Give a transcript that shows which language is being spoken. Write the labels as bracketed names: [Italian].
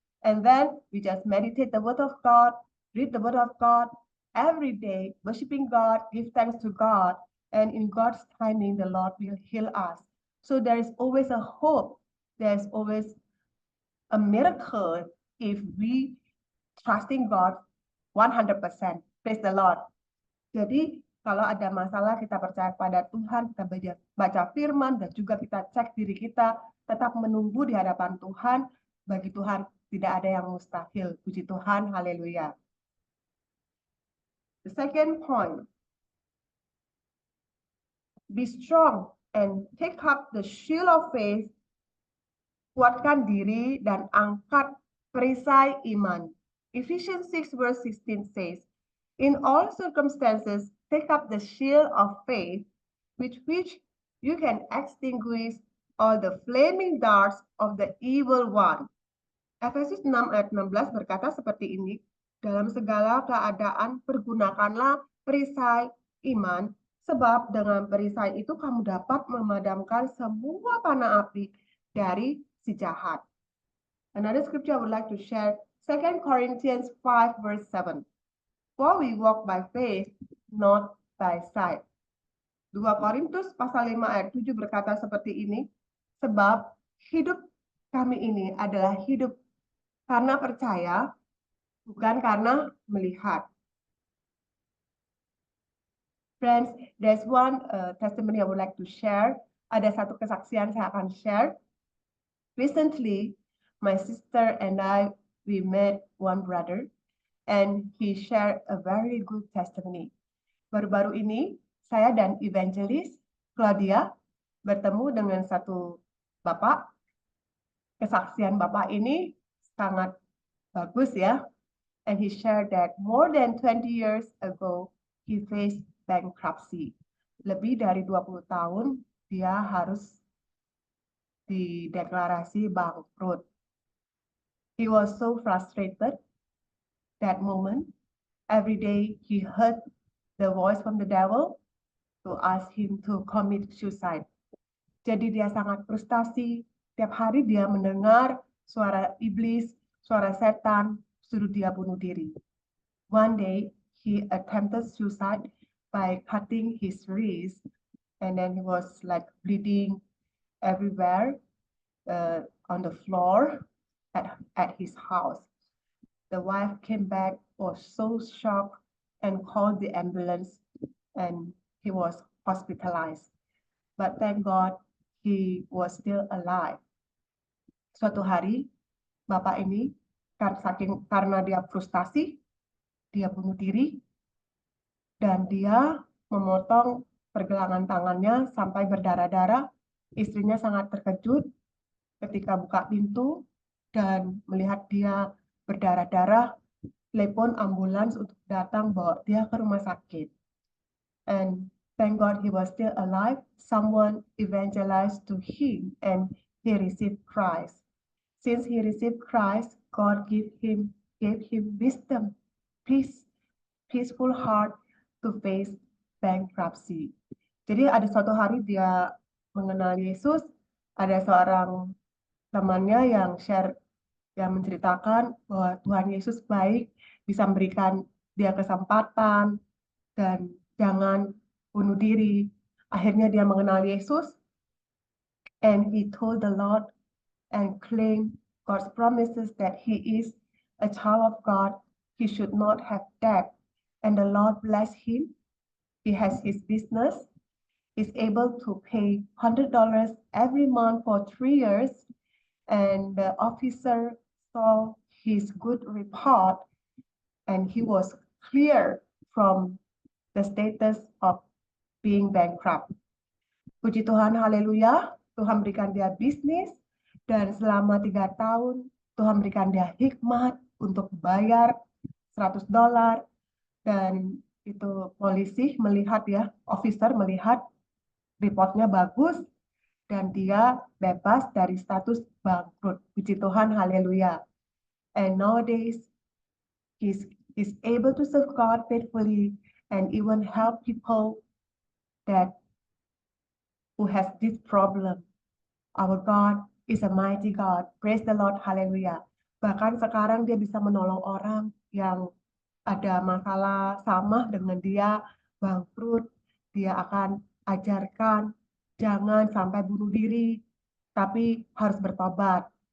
[English] And then we just meditate the word of God, read the word of God every day, worshiping God, give thanks to God, and in God's timing, the Lord will heal us. So there is always a hope. There's always a miracle if we trusting God 100%. Praise the Lord. [Indonesian] Jadi kalau ada masalah, kita percaya pada Tuhan, kita baca firman, dan juga kita cek diri kita, tetap menunggu di hadapan Tuhan. Bagi Tuhan tidak ada yang mustahil. Puji Tuhan, haleluya. [English] The second point, be strong and take up the shield of faith. [Indonesian] Kuatkan diri dan angkat perisai iman. [English] Ephesians 6 verse 16 says, "In all circumstances, take up the shield of faith, with which you can extinguish all the flaming darts of the evil one." [Indonesian] Efesus 6 ayat 16 berkata seperti ini, "Dalam segala keadaan pergunakanlah perisai iman, sebab dengan perisai itu kamu dapat memadamkan semua panah api dari si jahat." [English] Another scripture I would like to share, 2 Corinthians 5 verse 7. "For we walk by faith, not by sight." [Indonesian] 2 Korintus pasal 5 ayat 7 berkata seperti ini, "Sebab hidup kami ini adalah hidup karena percaya, bukan karena melihat." [English] Friends, there's one testimony I would like to share. [Indonesian] Ada satu kesaksian saya akan share. [English] Recently, my sister and I, we met one brother, and he shared a very good testimony. [Indonesian] baru-baru ini saya dan evangelis Claudia bertemu dengan satu bapak. Kesaksian bapak ini sangat bagus ya. [English] And he shared that more than 20 years ago, he faced bankruptcy. [Indonesian] Lebih dari 20 tahun, dia harus dideklarasi bangkrut. [English] He was so frustrated that moment. Every day he heard the voice from the devil to ask him to commit suicide. [Indonesian] Jadi dia sangat frustasi. Tiap hari dia mendengar suara iblis, suara setan, suruh dia bunuh diri. [English] One day he attempted suicide by cutting his wrist, and then he was like bleeding everywhere on the floor at his house. The wife came back, was so shocked, and called the ambulance, and he was hospitalized. But thank God, he was still alive. [Indonesian] Suatu hari, bapak ini karena dia frustasi, dia bunuh diri, dan dia memotong pergelangan tangannya sampai berdarah-darah. Istrinya sangat terkejut ketika buka pintu dan melihat dia berdarah-darah, telepon ambulans untuk datang bawa dia ke rumah sakit. [English] And thank God he was still alive. Someone evangelized to him and he received Christ. Since he received Christ, God gave him wisdom, peaceful heart to face bankruptcy. [Indonesian] Jadi ada suatu hari dia mengenal Yesus, ada seorang temannya yang menceritakan bahwa Tuhan Yesus baik, bisa memberikan dia kesempatan dan jangan bunuh diri. Akhirnya dia mengenal Yesus, [English] and he told the Lord and claimed God's promises that he is a child of God. He should not have debt. And the Lord bless him. He has his business, is able to pay $100 every month for 3 years. And the officer saw his good report, and he was cleared from the status of being bankrupt. [Indonesian] Puji Tuhan, haleluya. Tuhan berikan dia bisnis, dan selama 3 tahun Tuhan berikan dia hikmat untuk bayar $100, dan itu polisi melihat ya, officer melihat reportnya bagus dan dia bebas dari status bangkrut. Puji Tuhan, haleluya. [English] And nowadays he's able to serve God faithfully and even help people that who has this problem. Our God is a mighty God. Praise the Lord, haleluya. [Indonesian] Bahkan sekarang dia bisa menolong orang yang ada masalah sama dengan dia, bangkrut. Dia akan ajarkan jangan sampai bunuh diri, tapi harus bertobat.